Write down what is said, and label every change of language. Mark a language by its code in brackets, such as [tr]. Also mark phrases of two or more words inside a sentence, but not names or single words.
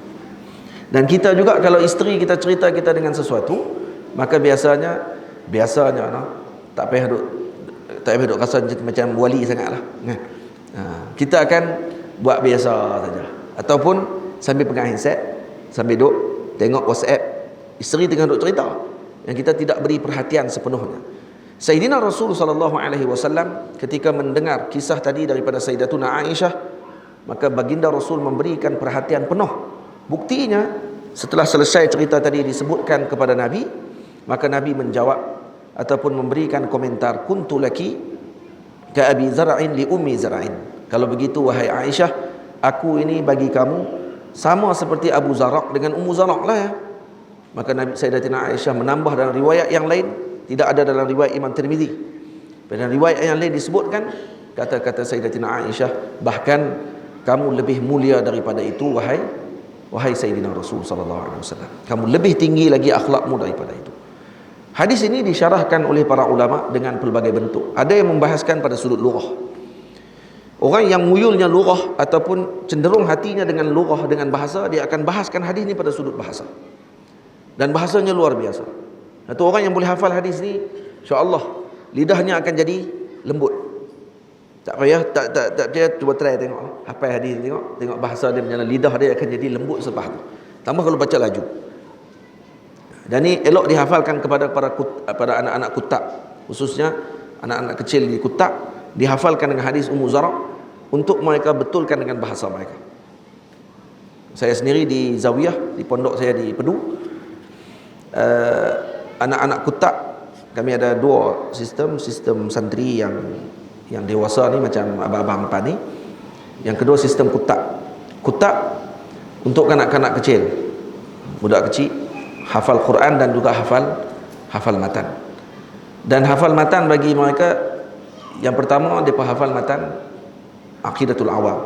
[ms] Dan kita juga kalau isteri kita cerita kita dengan sesuatu, maka biasanya tak payah duk rasa macam wali sangatlah. Kita akan buat biasa saja, ataupun sambil pegang handset, sambil duk tengok WhatsApp isteri tengah duk cerita, yang kita tidak beri perhatian sepenuhnya. Sayyidina Rasul [ar] صلى الله عليه وسلم [ms] ketika mendengar kisah tadi daripada Sayyidatuna Aisyah, maka baginda Rasul memberikan perhatian penuh. Buktinya setelah selesai cerita tadi disebutkan kepada Nabi, maka Nabi menjawab ataupun memberikan komentar, [ar] كنت لك كأبي زرع لأم زرع. [ms] Kalau begitu wahai Aisyah, aku ini bagi kamu sama seperti Abu Zar' dengan Ummu Zar' lah ya. Maka Nabi Sayyidatina Aisyah menambah dalam riwayat yang lain, tidak ada dalam riwayat Imam Tirmizi. Dalam riwayat yang lain disebutkan kata-kata Sayyidatina Aisyah, bahkan kamu lebih mulia daripada itu wahai Sayyidina Rasul [ar] صلى الله عليه وسلم. [ms] Kamu lebih tinggi lagi akhlakmu daripada itu. Hadis ini disyarahkan oleh para ulama dengan pelbagai bentuk. Ada yang membahaskan pada sudut lughah. Orang yang muyulnya lughah ataupun cenderung hatinya dengan lughah, dengan bahasa, dia akan bahaskan hadis ini pada sudut bahasa. Dan bahasanya luar biasa. Satu orang yang boleh hafal hadis ini, insya-Allah lidahnya akan jadi lembut. Tak payah, tak dia cuba try tengok. Hafal hadis tengok bahasa dia macam mana, lidah dia akan jadi lembut selepas tu. Tambah kalau baca laju. Dan ni elok dihafalkan kepada pada anak-anak kutab, khususnya anak-anak kecil di kutab, dihafalkan dengan hadis Ummu Zara untuk mereka betulkan dengan bahasa mereka. Saya sendiri di Zawiyah, di pondok saya di Pedu, anak-anak kutab, kami ada dua sistem santri yang dewasa ni macam abang-abang depan ni. Yang kedua sistem kutab untuk kanak-kanak kecil, budak kecil, hafal Quran dan juga hafal matan. Dan hafal matan bagi mereka, yang pertama mereka hafal matan Aqidatul Awam.